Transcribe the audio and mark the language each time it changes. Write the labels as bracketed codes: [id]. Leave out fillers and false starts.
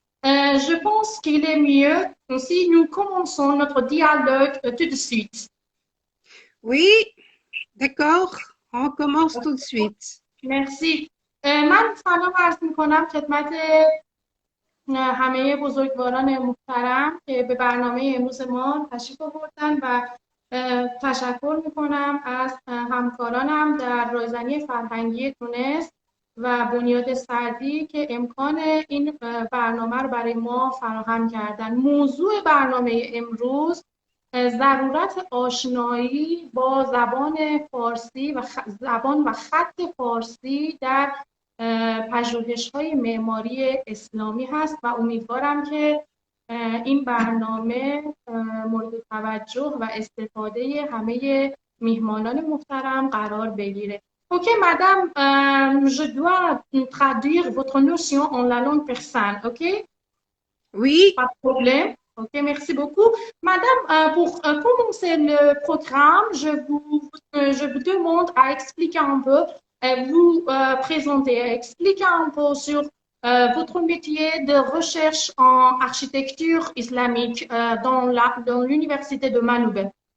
[fr] Je pense qu'il est mieux si nous commençons notre dialogue tout de suite. Oui, d'accord, on commence tout de suite. [fa] مرسی من سلام عرض میکنم خدمت همه بزرگواران محترم که به برنامه امروز ما تشریف آوردن و تشکر میکنم از همکارانم در رایزنی فرهنگی تونس و بنیاد سعدی که امکان این برنامه رو برای ما فراهم کردن. موضوع برنامه امروز ضرورت آشنایی با زبان فارسی و زبان و خط فارسی در پژوهش‌های معماری اسلامی هست و امیدوارم که این برنامه مورد توجه و استفاده همه میهمانان محترم قرار بگیره. [fr] Ok, madame, je dois traduire votre notion en la langue persane, ok? Oui, Pas de problème. Ok, merci beaucoup. Madame, pour commencer le programme, je vous demande à expliquer un peu, vous présenter, expliquer un peu sur votre métier de recherche en architecture islamique dans l'université de Manouba.